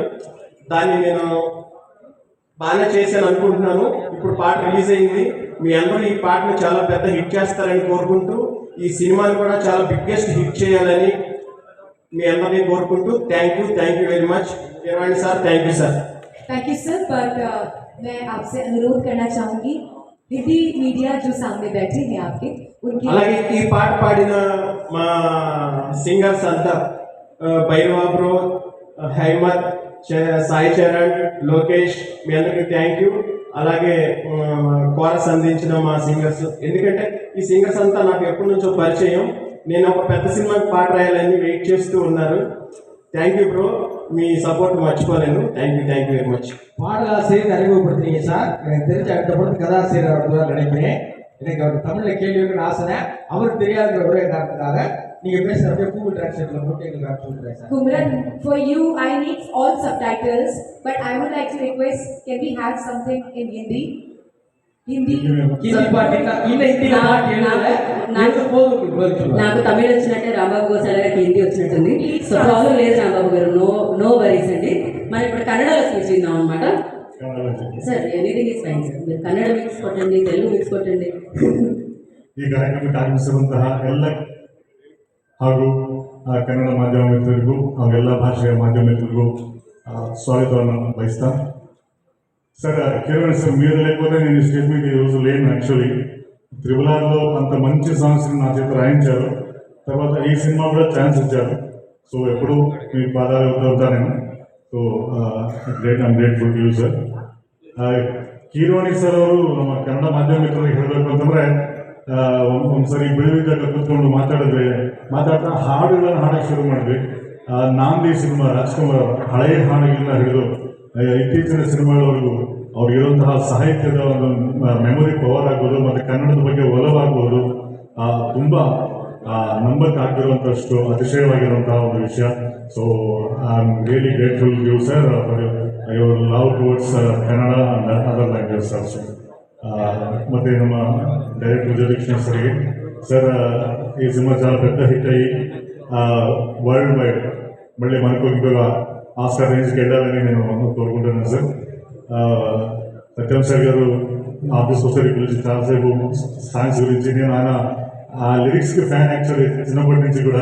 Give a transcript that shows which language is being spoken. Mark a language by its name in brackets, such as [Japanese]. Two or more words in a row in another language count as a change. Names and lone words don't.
[Telugu] దాన్ని నేను బాగానే చేశాను అనుకుంటున్నాను. ఇప్పుడు పాట రిలీజ్ అయింది. మీ అందరూ ఈ పాటను చాలా పెద్ద హిట్ చేస్తారని కోరుకుంటూ, ఈ సినిమాని కూడా చాలా బిగ్గెస్ట్ హిట్ చేయాలని మీ అందరినీ కోరుకుంటూ [English] thank you very much. [Telugu] కిరణ్ సార్, [English] thank you sir. thank you sir. [Hindi] बट मैं आपसे अनुरोध करना चाहूँगी, हिंदी मीडिया जो सामने बैठे हैं आपके, उनकी [Telugu] అలాగే ఈ పాట పాడిన మా సింగర్స్ అంతా భైరవ బ్రో, హైమత్, సాయి చరణ్, లోకేష్, మీ అందరికీ [English] thank you. [Telugu] అలాగే కోరస్ అందించిన మా సింగర్స్, ఎందుకంటే ఈ సింగర్స్ అంతా నాకు ఎప్పటి నుంచో పరిచయం. నేను ఒక పెద్ద సినిమాకి పాట రాయాలని వెయిట్ చేస్తూ ఉన్నారు. [English] thank you bro, [Telugu] మీ సపోర్ట్ மர்ச்சிக்கோலேன்னு. [English] thank you very much. [Tamil] பாடலாசிரியர் அறிமுகப்படுத்துறீங்க சார். எனக்கு தெரிஞ்ச அடுத்த படத்து கதாசிரியர் அவர் நினைக்கிறேன். எனக்கு அவர் தமிழில் கேள்வி வைக்கணும்னு ஆசை. அவருக்கு தெரியாதுங்கிற ஒரே காரணத்துக்காக நீங்கள் பேசுகிறப்ப கூகுள் டிரான்ஸ்லேட்டில் போட்டு எங்களுக்கு சொல்கிறேன் சார். [English] Kumran, for you I need all subtitles, but I would like to request, can we have something in Hindi? [Telugu] హిందీ పాట నాకు తమిళ వచ్చినట్టే రాంబాబు గోసాల గారికి హిందీ వచ్చినట్టుంది. సో ప్రాబ్లం లేదు రాంబాబు గారు, [English] no worries [Telugu] అండి. మనం ఇప్పుడు కన్నడలో స్విచ్ చేద్దాం అనమాట. [English] sir anything is fine sir. [Telugu] మీరు కన్నడ మిక్స్ కొట్టండి, తెలుగు మిక్స్ కొట్టండి. [Kannada] ಈ ಕಾರ್ಯಕ್ರಮಕ್ಕೆ ಆಗಮಿಸಿರುವಂತಹ ಎಲ್ಲ ಹಾಗೂ ಕನ್ನಡ ಮಾಧ್ಯಮ ಮಿತ್ರರಿಗೂ ಹಾಗೂ ಎಲ್ಲ ಭಾಷೆಯ ಮಾಧ್ಯಮ ಮಿತ್ರರಿಗೂ [Telugu] స్వాగతాన్ని బయస్తా. సార్ కిరణ్ సార్, మీరు లేకపోతే నేను స్టేజ్ మీద ఈరోజు లేను. యాక్చువల్లీ త్రిబులార్లో అంత మంచి సాంగ్స్ నా చేత రాయించారు. తర్వాత ఈ సినిమా కూడా ఛాన్స్ ఇచ్చారు. సో ఎప్పుడు మీ పాదాలు అవుతా నేను. [English] so I grateful to you sir. [Kannada] ಕೀರೋಣಿ ಸರ್ ಅವರು ನಮ್ಮ ಕನ್ನಡ ಮಾಧ್ಯಮ ಮಿತ್ರರಿಗೆ ಹೇಳಬೇಕು ಅಂತಂದರೆ, ಒಂದ್ಸರಿ ಬಿಡುವಿದ್ದಾಗ ಕೂತ್ಕೊಂಡು ಮಾತಾಡ್ತಾ ಹಾಡುಗಳನ್ನು ಹಾಡೋಕ್ಕೆ ಶುರು ಮಾಡಿದ್ವಿ. ನಾಂದಿ ಸಿನಿಮಾ, ರಾಜ್ಕುಮಾರ್ ಅವರ ಹಳೆಯ ಹಾಡುಗಳನ್ನ ಹಿಡಿದು ಇತ್ತೀಚಿನ ಸಿನಿಮಾಗಳವರೆಗೂ ಅವ್ರಿಗಿರುವಂತಹ ಸಾಹಿತ್ಯದ ಒಂದು [English] memory power [Kannada] ಆಗ್ಬೋದು ಮತ್ತು ಕನ್ನಡದ ಬಗ್ಗೆ ಒಲವಾಗ್ಬೋದು ತುಂಬ ನಂಬಕ್ಕಾಗಿರುವಂಥಷ್ಟು ಅತಿಶಯವಾಗಿರುವಂತಹ ಒಂದು ವಿಷಯ. [English] so I am really grateful you sir for your love towards Kannada and other languages also. [Kannada] ಮತ್ತು ನಮ್ಮ ಡೈರೆಕ್ಟರ್ ಜಗದೀಶ್ ಸರಿಗೆ ಸರ್, [Telugu] ఈ సినిమా చాలా పెద్ద హిట్ అయ్యి [English] world wide [Telugu] మళ్ళీ మనకు ఇంకొక ఆస్కార్ రేంజ్కి వెళ్ళాలని నేను కోరుకుంటున్నాను సార్. సత్యం సార్ గారు ఆఫీస్ ఒకసారి పిలిచి చాలాసేపు సాంగ్స్ గురించి, నేను ఆయన ఆ [English] lyricsకి fan actually [Telugu] చిన్నప్పటి నుంచి కూడా.